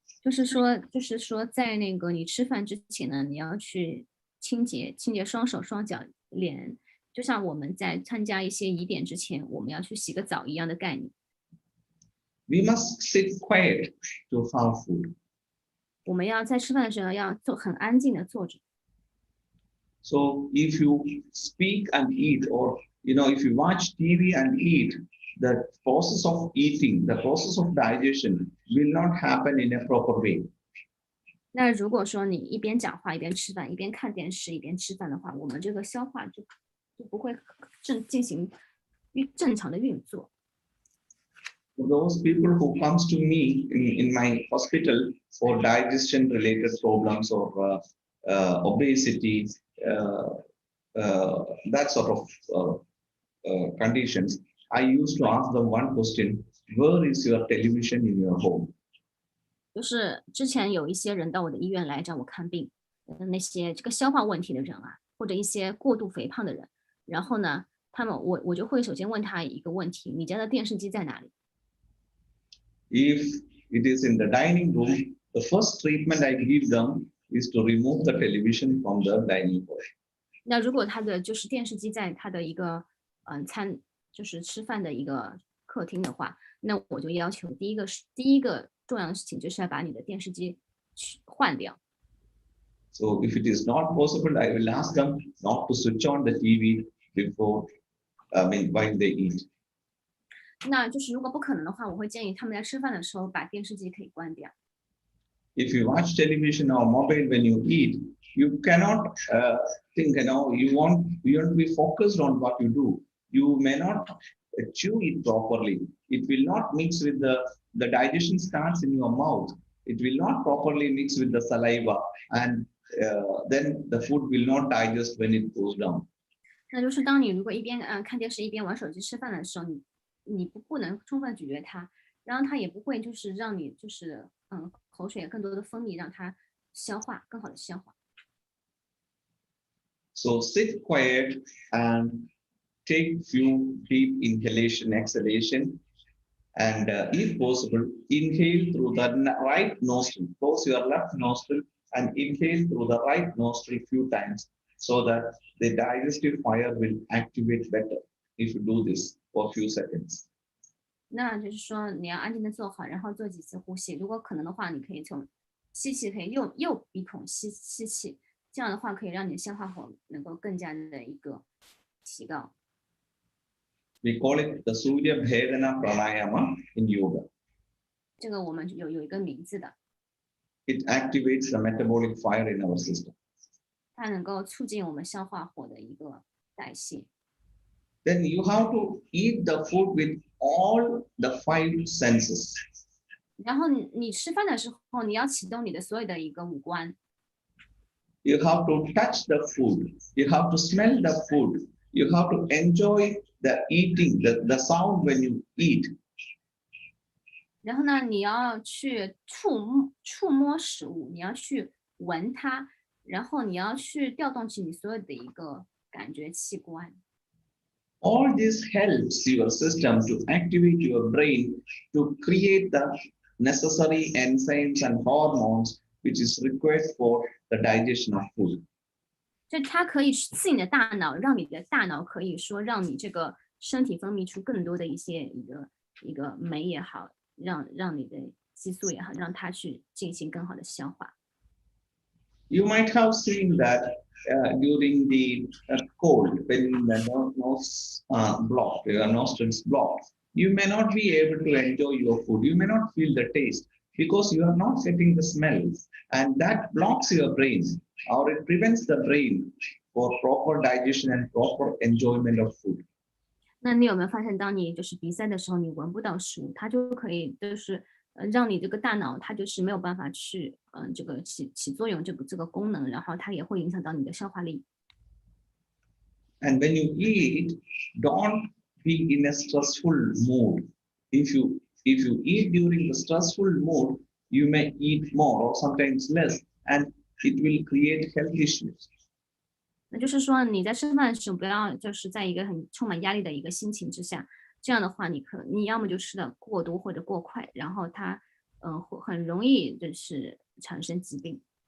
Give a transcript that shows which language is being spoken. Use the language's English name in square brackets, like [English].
[Chinese] 就是说，在那个你吃饭之前呢，你要去清洁双手、双脚、脸，就像我们在参加一些仪典之前，我们要去洗个澡一样的概念。 [English] We must sit quiet to have food. [Chinese] 我们要在吃饭的时候要很安静的坐着。 [English] So if you speak and eat, or if you watch TV and eat, the process of eating, the process of digestion will not happen in a proper way. [Chinese] 那如果说你一边讲话一边吃饭，一边看电视一边吃饭的话，我们这个消化就不会进行正常的运作。 [English] For those people who comes to me in my hospital for digestion related problems or obesity, that sort of conditions, I used to ask them one question: where is your television in your home? [Chinese] 就是之前有一些人到我的医院来找我看病，那些这个消化问题的人啊，或者一些过度肥胖的人，然后呢，我就会首先问他一个问题：你家的电视机在哪里？ [English] If it is in the dining room, the first treatment I give them is to remove the television from the dining hall. [Chinese] 那如果他的就是电视机在他的一个就是吃饭的一个客厅的话，那我就要求第一个重要的事情就是要把你的电视机换掉。 [English] So if it is not possible, I will ask them not to switch on the TV while they eat. [Chinese] 那就是如果不可能的话，我会建议他们在吃饭的时候把电视机可以关掉。 [English] If you watch television or mobile when you eat, you cannot think. You want to be focused on what you do. You may not chew it properly. It will not mix with the digestion starts in your mouth. It will not properly mix with the saliva, and then the food will not digest when it goes down. [Chinese] 那就是当你如果一边看电视一边玩手机吃饭的时候，你不能充分咀嚼它，然后它也不会就是让你就是口水更多的分泌，让它更好的消化。 [English] So sit quiet and take few deep inhalation, exhalation, and if possible, inhale through the right nostril. Close your left nostril and inhale through the right nostril few times, so that the digestive fire will activate better if you do this for a few seconds. [Chinese] 那就是说你要安静的坐好，然后做几次呼吸。如果可能的话，你可以从吸气可以用右鼻孔吸气，这样的话可以让你的消化口能够更加的一个提高。 [English] We call it the Surya Bhedana Pranayama in yoga. [Chinese] 这个我们有一个名字的。 [English] It activates the metabolic fire in our system. [Chinese] 它能够促进我们消化火的一个代谢。 [English] Then you have to eat the food with all the 5 senses. [Chinese] 然后你吃饭的时候，你要启动你的所有的一个五官。 [English] You have to touch the food. You have to smell the food. You have to enjoy the eating, the sound when you eat. [Chinese] 然后呢，你要去触摸食物，你要去闻它，然后你要去调动起你所有的一个感觉器官。 [English] All this helps your system to activate your brain to create the necessary enzymes and hormones which is required for the digestion of food. [Chinese] 就它可以刺你的大脑，让你的大脑可以说让你这个身体分泌出更多的一个酶也好，让你的激素也好，让它去进行更好的消化。 [English] You might have seen that during the cold, when the nose blocked, your nostrils blocked, you may not be able to enjoy your food. You may not feel the taste because you are not getting the smells, and that blocks your brain or it prevents the brain for proper digestion and proper enjoyment of food. [Chinese] 那你有没有发现，当你就是鼻塞的时候，你闻不到食物，它就可以就是让你这个大脑它就是没有办法去这个起作用这个功能，然后它也会影响到你的消化力。 [English] And when you eat, don't be in a stressful mood. If you eat during the stressful mood, you may eat more or sometimes less, and it will create health issues. [Chinese] 那就是说你在吃饭的时候，不要就是在一个很充满压力的一个心情之下，这样的话你要么就吃的过多或者过快，然后它会很容易就是产生疾病。